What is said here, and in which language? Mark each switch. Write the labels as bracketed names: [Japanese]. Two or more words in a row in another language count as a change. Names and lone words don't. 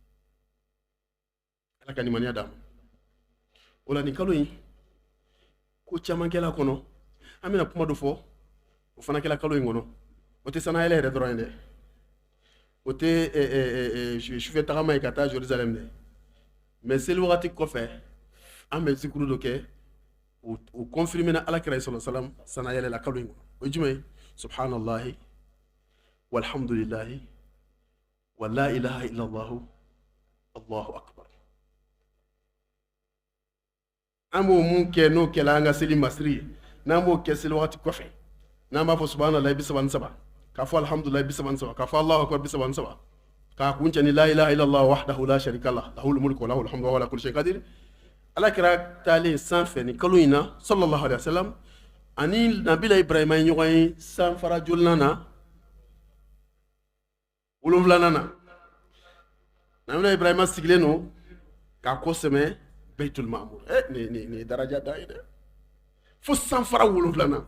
[Bambara] ala ka nimaniya d'a ma o la nin kalo in ko caman kɛla kɔnɔ an bɛna kuma dɔ fɔ o fana kɛla kalo in kɔnɔ o tɛ sanayɛlɛ yɛrɛ dɔrɔn ye dɛ o tɛ sufɛ tagama ye ka taa Jérusalem dɛ mais seli wagati kɔfɛ an bɛ zikuru dɔ kɛ o confirmer na alakira [Arabic] صلى الله عليه وسلم [Bambara] sanayɛlɛ la kalo in kɔnɔ o ye jumɛn ye [Arabic] سبحان الله والحمد لله ولا إله إلا الله الله أكبر [Bambara] an b'o mun kɛ n'o kɛla an ka seli masiri ye n'an b'o kɛ seli wagati kɔfɛ n'an b'a fɔ subhanallahi 33 k'a fɔ alhamdulillahi 33 k'a fɔ [Arabic] الله أكبر [Bambara] 33 k'a kun cɛ ni [Arabic] لا إله إلا الله وحده لا شريك له له الملك وله الحمد وهو على كل شيء قدير [Bambara] ala kɛra taalen sanfɛ ni kalo in na [Arabic] صلى الله عليه وسلم [Bambara] ani nabila ibrahima ye ɲɔgɔn ye sanfara jolinan na wolonfilanan na nabila ibrahima sigilen don k'a kɔ sɛmɛ Baitul Ma'mur nin ye daraja da ye dɛ fo sanfara wolonfilanan